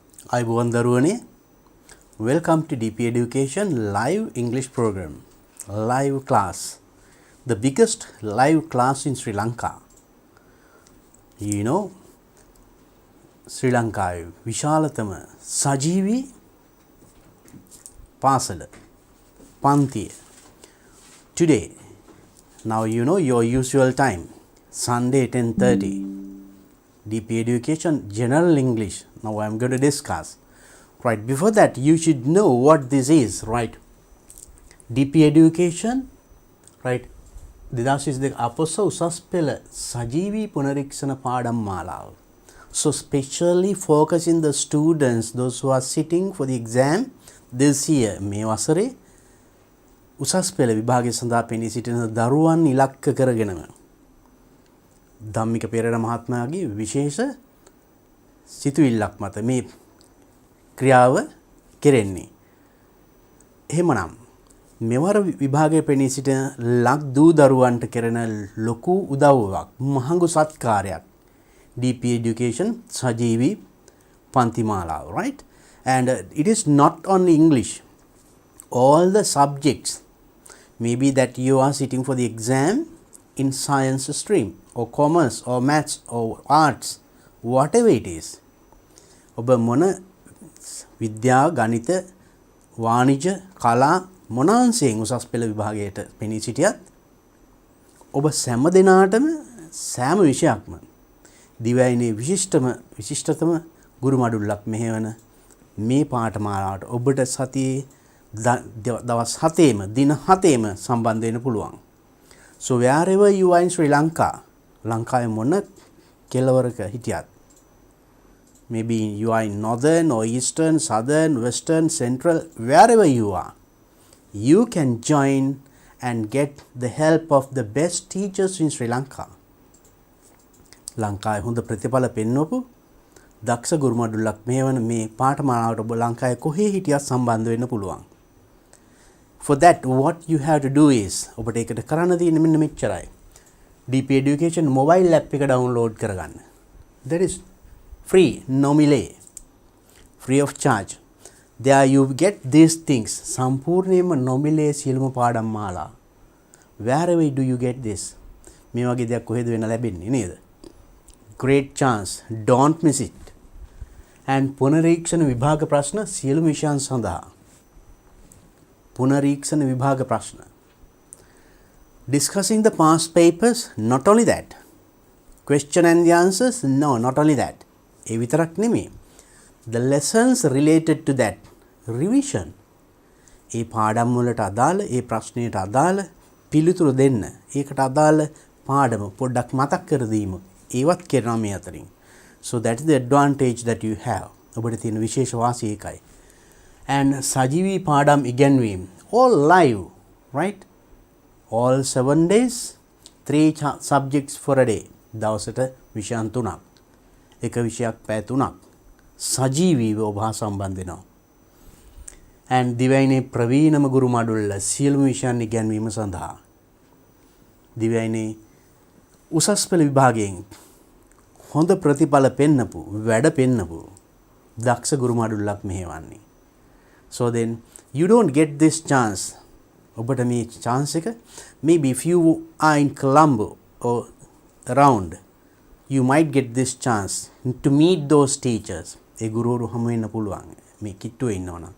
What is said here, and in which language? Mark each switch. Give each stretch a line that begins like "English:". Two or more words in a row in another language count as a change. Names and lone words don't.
Sinhala: අයිබෝන් දරුවනේ
English: welcome to DP Education live English program live class the biggest live class in Sri Lanka you know Sri Lanka
Sinhala: විශාලතම සජීවී පාසල පන්තිය
English: today now you know your usual time Sunday 10:30 DP Education General English. Now I am going to discuss. Right, before that you should know what this is, right? DP Education, right? This is the
Sinhala: අපොස උසස් පෙළ සජීවී පුනරීක්ෂණ පාඩම් මාලාව.
English: So specially focusing the students, those who are sitting for the exam this year.
Sinhala: මේ වසරේ උසස් පෙළ විභාගය සඳහා පෙනී සිටින දරුවන් ඉලක්ක කරගෙනම ධම්මික පෙරේරා මහත්මයාගේ විශේෂ සිතුවිල්ලක් මත මේ ක්‍රියාව කෙරෙන්නේ. එහෙමනම් මෙවර විභාගයේ පෙනී සිටින ලක් දූ දරුවන්ට කෙරෙන ලොකු උදව්වක් මහඟු සත්කාරයක් DP Education සජීවී පන්ති මාලාව,
English: right? And it is not only English, all the subjects, maybe that you are sitting for the exam in science stream or commerce or maths or arts, whatever it is.
Sinhala: ඔබ මොන විද්‍යා ගණිත වාණිජ කලා මොන අංශයෙන් උසස් පෙළ විභාගයට පෙනී සිටියත් ඔබ සෑම දිනාටම සෑම විෂයක්ම දිවයිනේ විශිෂ්ටතම ගුරු මඩුල්ලක් මෙහෙවන මේ පාඨමාලාවට ඔබට සතියේ දවස් 7ෙම දින 7ෙම සම්බන්ධ වෙන්න පුළුවන්.
English: So wherever you are in Sri Lanka,
Sinhala: ලංකාවේ මොන කෙළවරක හිටියත්,
English: maybe you are in northern or eastern, southern, western, central, wherever you are, you can join and get the help of the best teachers in Sri Lanka.
Sinhala: ලංකාවේ හොඳ ප්‍රතිඵල පෙන්වපු දක්ෂ ගුරු මඩුල්ලක් මේවන මේ පාඨමාලාවට ඔබ ලංකාවේ කොහේ හිටියත් සම්බන්ධ වෙන්න පුළුවන්.
English: For that, what you have to do is,
Sinhala: ඔබට ඒකට කරන්න තියෙන්නේ මෙන්න මෙච්චරයි.
English: DP Education mobile app එක download කරගන්න. That is free, nominally, free of charge. There you get these things.
Sinhala: සම්පූර්ණයෙන්ම nominally සියලුම පාඩම් මාලා.
English: Wherever do you get this?
Sinhala: මේ වගේ දෙයක් කොහෙද වෙන්න ලැබෙන්නේ නේද?
English: Great chance. Don't miss it.
Sinhala: And පුනරීක්ෂණ විභාග ප්‍රශ්න සියලුම විෂයන් සඳහා පුනරීක්ෂණ විභාග ප්‍රශ්න.
English: Discussing the past papers, not only that. Question and the answers, no, not only that.
Sinhala: ඒ විතරක් නෙමෙයි.
English: The lessons related to that, revision.
Sinhala: ඒ පාඩම් වලට අදාළ, ඒ ප්‍රශ්නයට අදාළ පිළිතුරු දෙන්න. ඒකට අදාළ පාඩම පොඩ්ඩක් මතක් කර දීම. ඒවත් කරනවා මේ අතරින්.
English: So that is the advantage that you have.
Sinhala: ඔබට තියෙන විශේෂ වාසිය ඒකයි. And සජීවී පාඩම් ඉගෙනවීම
English: all live, right? All 7 days, 3 subjects for a day.
Sinhala: දවසට විෂයන් 3ක්. එක විෂයක් පැය 3ක්. සජීවීව ඔබ හා සම්බන්ධ වෙනවා. And දිවයිනේ ප්‍රවීණම ගුරු මඩුල්ල සියලුම විෂයන් ඉගෙනවීම සඳහා දිවයිනේ උසස් පෙළ විභාගයෙන් හොඳ ප්‍රතිඵල පෙන්නපු වැඩ පෙන්නපු දක්ෂ ගුරු මඩුල්ලක් මෙහෙවන්නේ.
English: So then you don't get this chance.
Sinhala: ඔබට මේ chance එක,
English: maybe if you are in Colombo or around, you might get this chance to meet those teachers.
Sinhala: ඒ ගුරුවරු හමු වෙන්න පුළුවන් මේ කිට්ටුවේ ඉන්නවනම්.